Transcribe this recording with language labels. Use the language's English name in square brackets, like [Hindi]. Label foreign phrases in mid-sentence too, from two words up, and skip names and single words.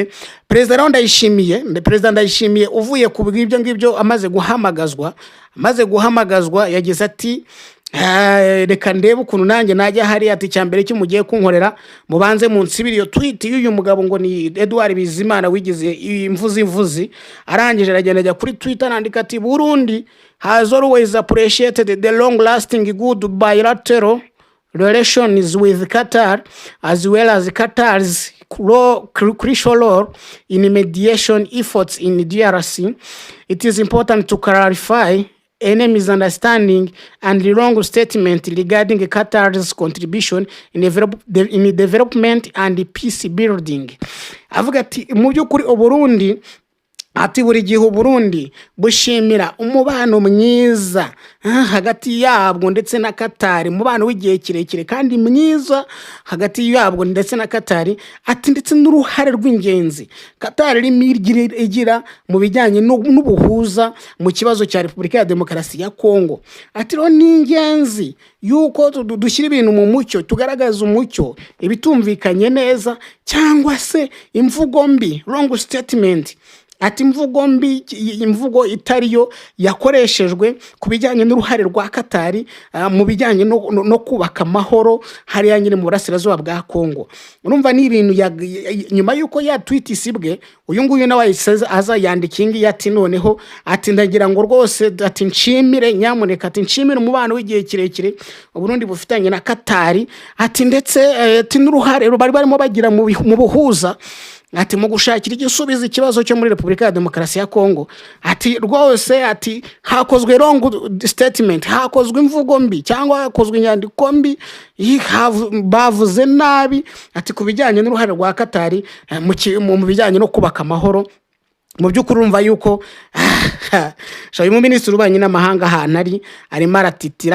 [Kinyarwanda] Perezida Ndayishimiye uvuye ku bw'ibyo ngibyo amaze guhamagazwa yagize ati reka ndebe ukuntu nanjye najya hari, ati cyambere cyo mugiye kunkorera mubanze munsibira iyo tweet y'uyu mugabo ngo ni Edouard Bizimana wigize imvuzi. Arangije aragenda kuri Twitter nandika ati [English] Burundi has always appreciated the long lasting good bilateral relations with Qatar, as well as Qatar's crucial role in mediation efforts in DRC. It is important to clarify any misunderstanding and the wrong statement regarding Qatar's contribution in development and peace building. [Kinyarwanda] Avuga ati mu by'ukuri Burundi, ati buri gihe Burundi bushimira umubano mwiza hagati yabwo ndetse na Qatar, umubano w'igihe kirekire kandi mwiza hagati yabwo ndetse na Qatar, ati ndetse n'uruhare rw'ingenzi Qatar igira mu bijyanye n'ubuhuza mu kibazo cya Repubulika ya Demokarasi ya Kongo. Ati ro ni ingenzi yuko dushyira ibintu mu mucyo, tugaragaza umucyo, ibitumvikanye neza cyangwa se imvugo mbi, [English] wrong statement. [Kinyarwanda] Ati imvugo itariyo yakoreshejwe ku bijyanye n'uruhare rwa Qatar mu bijyanye no kubaka amahoro hariya nyine mu burasirazuba bwa Kongo. Urumva ni ibintu nyuma yuko ya tweet isibwe uyu nguyu nawe aza yandikingi ati noneho ati ndagira ngo rwose ati nshimire nyamuneka, ati nshimire umubano w'igihe kirekire Burundi bufitanye na Qatar, ati ndetse ati n'uruhare bari barimo bagira mu buhuza, ati mu gushakira igisubizo ikibazo cyo muri Repubulika ya Demokarasi ya Kongo. Ati rwose ati hakozwe [English] wrong statement, [Kinyarwanda] hakozwe imvugo mbi cyangwa hakozwe inyandiko mbi, bavuze nabi, ati kubijyanye n'uruhare rwa Qatar mu bijyanye no kubaka amahoro. Mu by'ukuri urumva yuko uyu Minisitiri w'Ububanyi n'Amahanga ahantu arimo aratitira.